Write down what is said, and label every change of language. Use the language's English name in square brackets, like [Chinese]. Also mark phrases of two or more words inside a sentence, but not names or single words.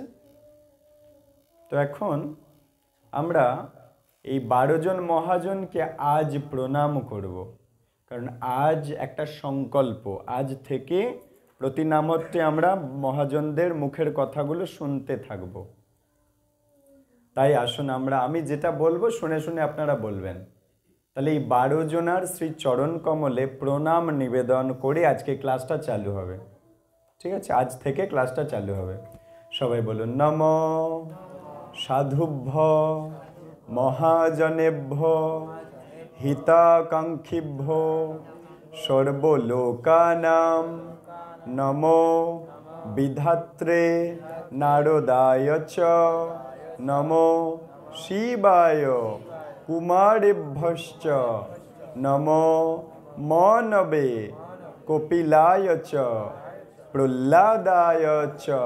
[Bangla] তো এখন আমরা এই 12 জন মহাজনকে আজ প্রণাম করব, কারণ আজ একটা সংকল্প, আজ থেকে প্রতি নামতে আমরা মহাজনদের মুখের কথাগুলো শুনতে থাকব। তাই আসুন আমি যেটা বলবো শুনে শুনে আপনারা বলবেন। তাহলে এই 12 জনার শ্রী চরণ কমলে প্রণাম নিবেদন করে আজকে ক্লাসটা চালু হবে। ঠিক আছে? আজ থেকে ক্লাসটা চালু হবে। সবাই বলুন [Sanskrit] নম সাধুভ্য মহাজনেভ্য হিতাকাঙ্ক্ষিভ্য সর্বলোকানাম নমো বিধাত্রে নারদায় চ নমো শিবায় কুমারেভ্যশ্চ নমো মনবে কপিলায় চ প্রহ্লাদায় চ